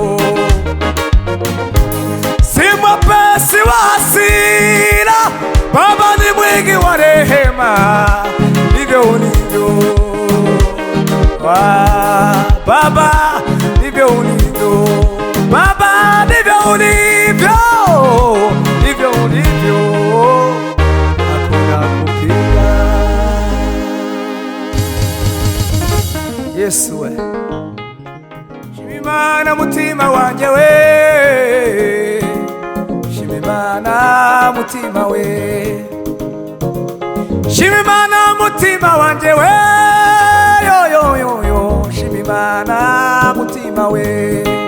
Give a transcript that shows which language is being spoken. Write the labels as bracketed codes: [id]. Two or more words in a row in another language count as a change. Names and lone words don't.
[sw] Si mwepesi wa hasira, Baba ni mwingi wa rehema, ndivyo ulivyo. Baba ndivyo ulivyo, Baba ndivyo ulivyo, ndivyo ulivyo. [rw] Yesu we, shima Imana mutima wanje we, shima Imana mutima we, shima Imana mutima wanje we, yo yo yo yo, shima Imana mutima we,